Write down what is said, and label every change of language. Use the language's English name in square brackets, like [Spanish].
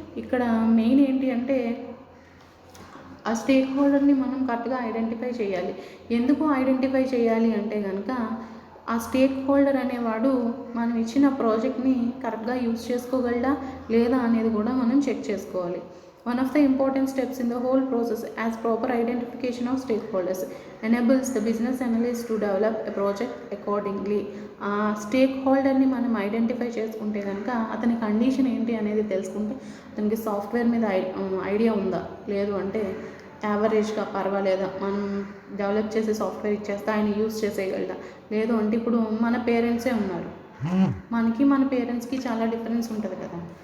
[Telugu] ఇక్కడ మెయిన్ ఏంటి అంటే ఆ స్టేక్ హోల్డర్ని మనం కరెక్ట్గా ఐడెంటిఫై చేయాలి. ఎందుకు ఐడెంటిఫై చేయాలి అంటే కనుక ఆ స్టేక్ హోల్డర్ అనేవాడు మనం ఇచ్చిన ప్రాజెక్ట్ని కరెక్ట్గా యూజ్ చేసుకోగలడా లేదా అనేది కూడా మనం చెక్ చేసుకోవాలి. [English] One of the important steps in the whole process as proper identification of stakeholders enables the business analyst to develop a project accordingly. [Telugu] ఆ స్టేక్ హోల్డర్ని మనం ఐడెంటిఫై చేసుకుంటే కనుక అతని కండిషన్ ఏంటి అనేది తెలుసుకుంటే అతనికి సాఫ్ట్వేర్ మీద ఐడియా ఉందా, లేదు అంటే యావరేజ్గా పర్వాలేదా, మనం డెవలప్ చేసే సాఫ్ట్వేర్ ఇచ్చేస్తే ఆయన యూజ్ చేసేయగలడా, లేదు అంటే ఇప్పుడు మన పేరెంట్సే ఉన్నారు, మన పేరెంట్స్కి చాలా డిఫరెన్స్ ఉంటుంది కదా.